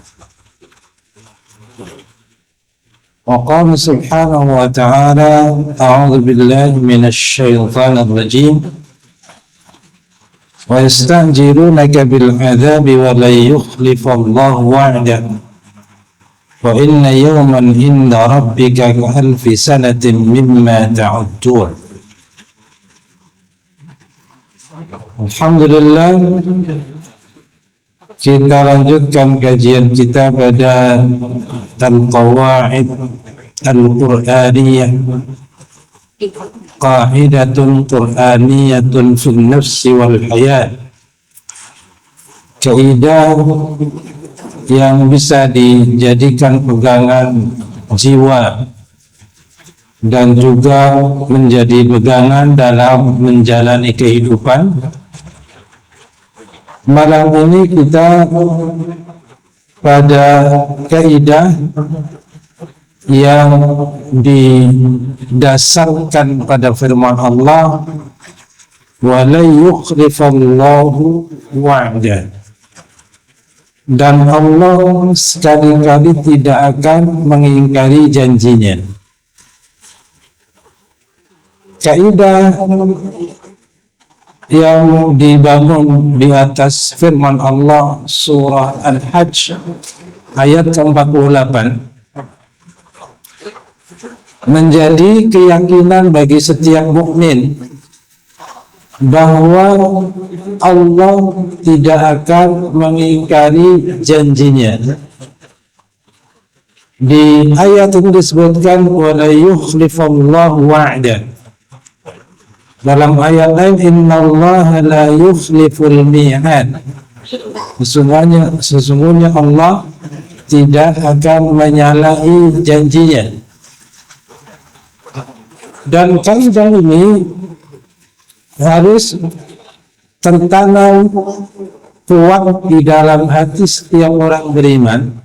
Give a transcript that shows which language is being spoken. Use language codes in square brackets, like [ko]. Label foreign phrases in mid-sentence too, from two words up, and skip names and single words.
[ar] وقال سبحانه وتعالى أعوذ بالله من الشيطان الرجيم ويستعجلونك بالعذاب ولن يخلف الله وعده وإن يوما عند ربك كألف سنة مما تعدون. [id] Alhamdulillah, kita lanjutkan kajian kita pada Al-Qawaid Al-Qur'aniyah, Qa'idatun Qur'aniyatun fil nafsi wal hayat. Kaidah yang bisa dijadikan pegangan jiwa dan juga menjadi pegangan dalam menjalani kehidupan. Malam ini kita pada kaidah yang didasarkan pada firman Allah, [ar] ولا يخلف الله وعده, [id] dan Allah sekali-kali tidak akan mengingkari janjinya. Kaidah yang dibangun di atas firman Allah surah Al-Hajj ayat 48 menjadi keyakinan bagi setiap mukmin bahwa Allah tidak akan mengingkari janjinya. Di ayat ini disebutkan [ar] ولا يخلف الله وعده. [id] Dalam ayat lain, [ar] إن الله لا يخلف الميعاد. [id] Sesungguhnya Allah tidak akan menyalahi janjinya. Dan kaidah ini harus tertanam kuat di dalam hati setiap orang beriman.